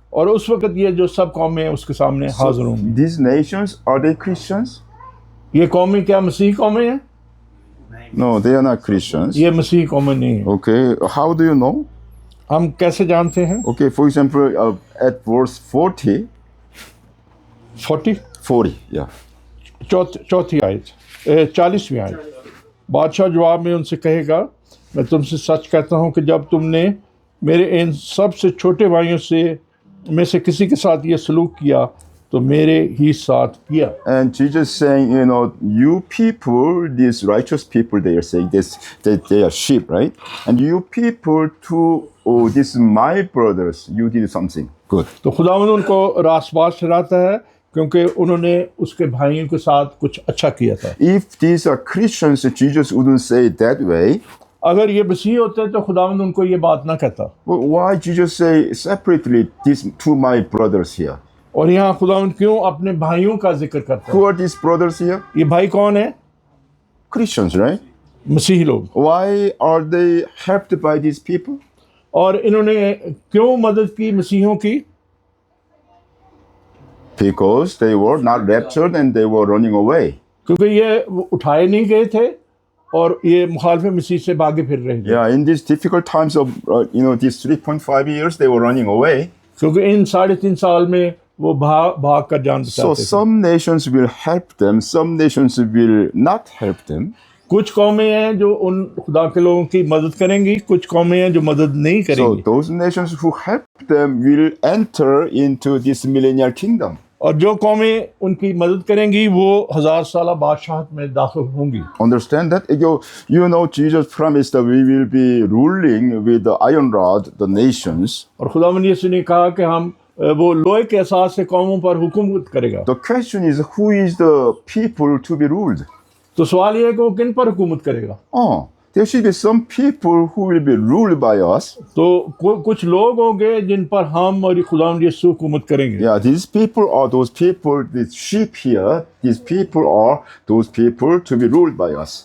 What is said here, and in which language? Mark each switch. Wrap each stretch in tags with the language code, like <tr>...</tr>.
<hi>और उस वक्त ये जो सब कौमें हैं उसके सामने हाजिर होंगी।</hi> <en>These nations, are they Christians?</en> <hi>ये कौमें क्या मसीह कौमें हैं?</hi> <en>No, they are not Christians.</en> <hi>ये मसीह कौमें नहीं है।</hi> <en>Okay, how do you know?</en> <hi>हम कैसे जानते हैं?</hi> <en>Okay, for example, at verse 40, 40 yeah.</en> <hi>चौथी आयत 40वीं आयत। बादशाह जवाब में उनसे कहेगा, मैं तुमसे सच कहता हूँ कि जब तुमने मेरे इन सबसे छोटे भाइयों में से किसी के साथ ये सलूक किया तो मेरे ही साथ किया।</hi> <en>And Jesus saying, you people, these righteous people, they are saying this, that they are sheep, right? And you people to, this is my brothers, you did something good.</en> <hi>तो खुदावंद उनको रासबाज ठहराता है क्योंकि उन्होंने उसके भाइयों के साथ कुछ अच्छा किया था।</hi> <en>If these are Christians, Jesus wouldn't say it that way.</en> <hi>अगर ये मसीह होते तो खुदावंद उनको ये बात ना कहता।</hi> <en>Well, why Jesus say separately, these two my brothers here?</en> <hi>और यहाँ खुदावंद क्यों अपने भाइयों का जिक्र करता है?</hi> <en>Who are these brothers here?</en> <hi>ये भाई कौन है?</hi> <en>Christians, right?</en> <hi>मसीही लोग।</hi> <en>Why are they helped by these people?</en> <hi>और इन्होंने क्यों मदद की मसीहों की?</hi> <en>Because they were not raptured and they were running away.</en> <hi>क्योंकि ये उठाए नहीं गए थे और ये मुखालिफ मसीह से भागे फिर रहे थे।</hi> <en>Yeah, in these difficult times of, these 3.5 years, they were running away.</en> <hi>क्योंकि इन 3.5 साल में वो भाग कर जान</hi> <en>So</en> <hi>बचाते थे।</hi> <en>some nations will help them, some nations will not help them.</en> <hi>कुछ कौमें हैं जो उन खुदा के लोगों की मदद करेंगी, कुछ कौमें हैं जो मदद नहीं</hi> <en>So</en> <hi>करेंगी।</hi> <en>those nations who help them will enter into this millennial kingdom.</en> <hi>और जो कौमें उनकी मदद करेंगी वो 1000 साल बादशाहत में दाखिल होंगी।</hi> <en>Understand that? Jesus promised that we will be ruling with the iron rod the nations.</en> <hi>और खुदावंद यीशु ने कहा कि हम वो लोहे के एहसास से कौमों पर हुकूमत करेगा।</hi> <en>The question is, who is the people to be ruled?</en> <hi>तो सवाल ये है कि वो किन पर हुकूमत करेगा?</hi> <en>There should be some people who will be ruled by us.</en> <hi>तो कुछ लोग होंगे जिन पर हम और खुदावंद यीशु हुकूमत करेंगे।</hi> <en>Yeah, these people are those people, these sheep here, these people are those people to be ruled by us.</en>